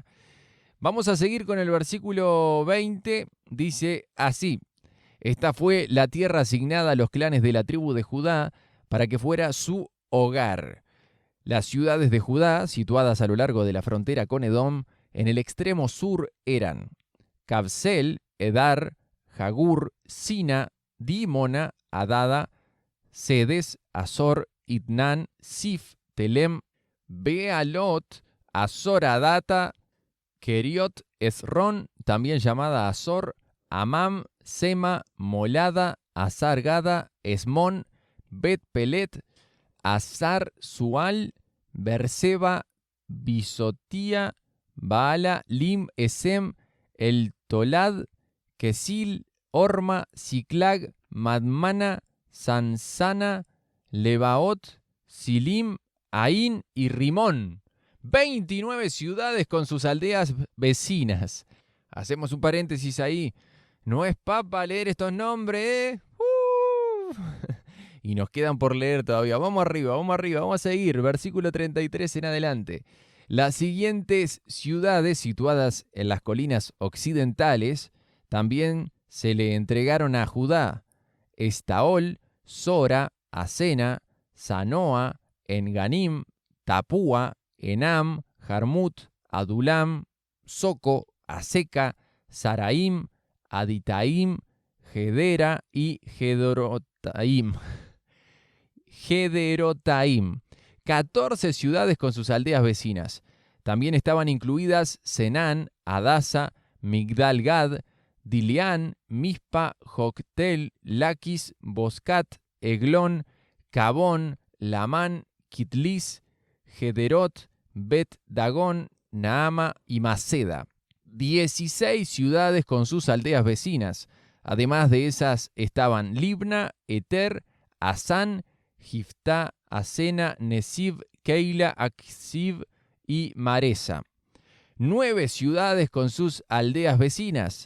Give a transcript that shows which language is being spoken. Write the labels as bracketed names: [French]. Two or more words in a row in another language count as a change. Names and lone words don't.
[Spanish] Vamos a seguir con el versículo 20, dice así: esta fue la tierra asignada a los clanes de la tribu de Judá para que fuera su hogar. Las ciudades de Judá, situadas a lo largo de la frontera con Edom, en el extremo sur eran Kabsel, Edar, Jagur, Sina, Dimona, Adada, Sedes, Azor, Itnan, Sif, Telem, Bealot, Azor Adata, Keriot, Esrón, también llamada Azor, Amam, Sema, Molada, Azar Gada, Esmón, Bet Pelet, Azar Sual, Berseba, Bisotía, Baala, Lim, Esem, El Tolad, Kesil, Orma, Siclag, Madmana, Sansana, Lebaot, Silim, Ain y Rimón. 29 ciudades con sus aldeas vecinas. Hacemos un paréntesis ahí. No es papa leer estos nombres, ¿eh? Y nos quedan por leer todavía. Vamos arriba, vamos a seguir. Versículo 33 en adelante. Las siguientes ciudades situadas en las colinas occidentales también se le entregaron a Judá: Estaol, Sora, Asena, Sanoa, Enganim, Tapúa, Enam, Jarmut, Adulam, Soco, Aseca, Saraim, Aditaim, Gedera y Gederotaim. 14 ciudades con sus aldeas vecinas. También estaban incluidas Senán, Adasa, Migdal Gad, Dilián, Mispa, Joctel, Laquis, Boscat, Eglón, Cabón, Lamán, Kitlis, Gederot, Bet Dagón, Naama y Maceda. 16 ciudades con sus aldeas vecinas. Además de esas estaban Libna, Eter, Asán, Giftá, Asena, Nesib, Keila, Aksib y Maresa. 9 ciudades con sus aldeas vecinas.